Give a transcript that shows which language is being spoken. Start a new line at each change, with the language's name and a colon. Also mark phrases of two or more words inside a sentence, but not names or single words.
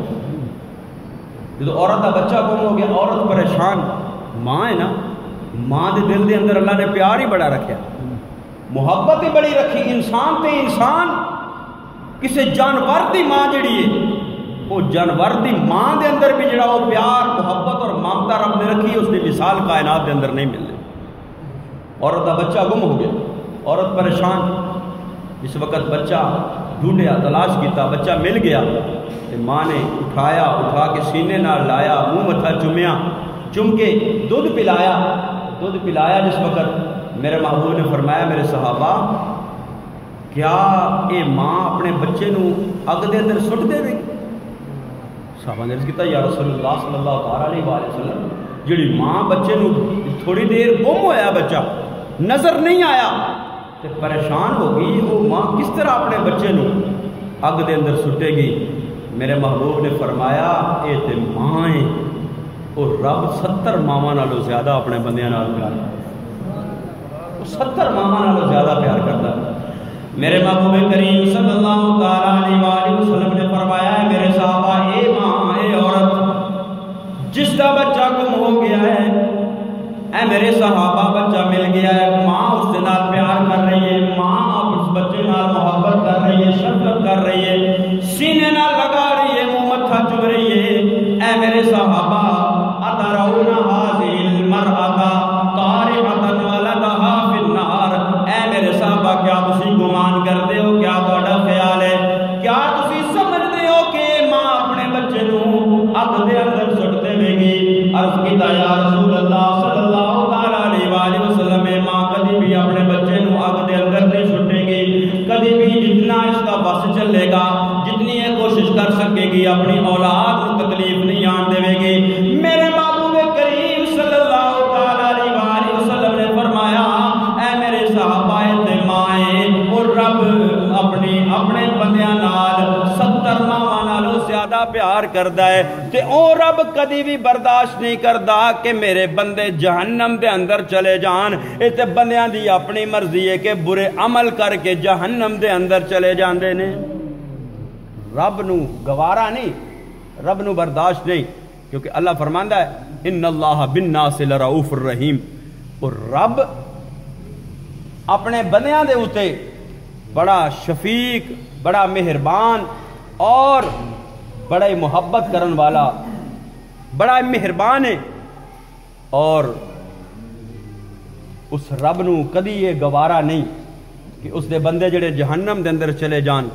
Urdu: جب عورت کا بچہ گم ہو گیا،
Punjabi: عورت پریشان، ماں ہے نا، ماں دے دل دے اندر اللہ نے پیار ہی بڑا رکھا، محبت ہی بڑی رکھی، انسان تے انسان، کسی جانور دی ماں جڑی ہے، وہ جانور دی ماں دے اندر بھی جڑا وہ پیار، محبت اور ممتا رب نے رکھی،
Urdu: اس کی مثال
Punjabi: کائنات دے اندر نہیں ملتی۔
Urdu: عورت کا بچہ گم ہو گیا،
Punjabi: عورت پریشان، جس وقت بچہ ڈھونڈیا، تلاش کیتا، بچہ مل گیا، ماں نے اٹھا کے سینے نال لایا، منہ متھا چومیا، چم کے دودھ پلایا، دودھ پلایا جس وقت میرے محبوب نے فرمایا میرے صحابہ کیا یہ ماں اپنے بچے نو اگ دے اندر سٹ دے گی؟ صحابہ نے عرض کیتا
Arabic: یا رسول اللہ صلی اللہ علیہ وسلم
Punjabi: جڑی ماں بچے نو تھوڑی دیر گم ہویا بچہ نظر نہیں آیا تے پریشان ہو گئی، وہ ماں کس طرح اپنے بچے نو اگ دے اندر سٹے گی؟ میرے محبوب نے فرمایا اے تے ماں ہے اور رب 70 ماواں نالوں زیادہ اپنے بندیاں نال پیار کردا، وہ 70 ماواں نالوں زیادہ پیار کردا۔ میرے محبوب کریم
Arabic: صلی اللہ علیہ وآلہ وسلم
Punjabi: نے فرمایا ہے میرے صحابہ اے ماں اے عورت جس کا بچہ گم ہو گیا ہے، اے میرے صحابہ بچہ مل گیا ہے، ماں اس سے نال پیار کر رہی ہے، ماں اس بچے نال محبت کر رہی ہے، شفقت کر رہی ہے، سینے نال لگا رہی ہے، منہ متھا چم رہی ہے۔ اے میرے صحابہ
Arabic: اترون هذه المرأة طارحة ولدها في النار،
Punjabi: اے میرے صحابہ کیا تسی گمان کرتے ہو، کیا تہاڈا خیال ہے، کیا تسی سمجھتے ہو کہ ماں اپنے بچے نو اگ دے اندر سٹ دے گی؟ عرض کیتا
Arabic: یا رسول اللہ صلی اللہ علیہ وآلہ وسلم
Punjabi: ماں کبھی بھی اپنے بچے نو اگ دے اندر نہیں سٹے گی، کبھی بھی جتنا اس کا بس چلے گا، جتنی یہ کوشش کر سکے گی،
Urdu: اپنی اولاد کو تکلیف نہیں
Punjabi: آن دے گی۔ میرے محبوب کریم
Arabic: صلی اللہ علیہ وآلہ وسلم
Punjabi: نے فرمایا اے میرے صحابہ تے مائیں اور رب اپنے بندیاں نال 70 ماواں نالوں زیادہ پیار کردا ہے تے او رب کدی بھی برداشت نہیں کردا کہ میرے بندے جہنم دے اندر چلے جان۔ اے تے بندیاں دی اپنی مرضی ہے کہ برے عمل کر کے جہنم دے اندر چلے جاندے نے، رب نو گوارا نہیں، رب نو برداشت نہیں، کیونکہ اللہ فرماندا ہے
Arabic: ان اللہ بالناس لرؤوف الرحیم،
Punjabi: اور رب اپنے بندیاں دے اوتے بڑا شفیق، بڑا مہربان اور بڑا ہی محبت کرن والا، بڑا مہربان ہے، اور اس رب نو کدی یہ گوارا نہیں کہ اس دے بندے جڑے جہنم دے اندر چلے جان۔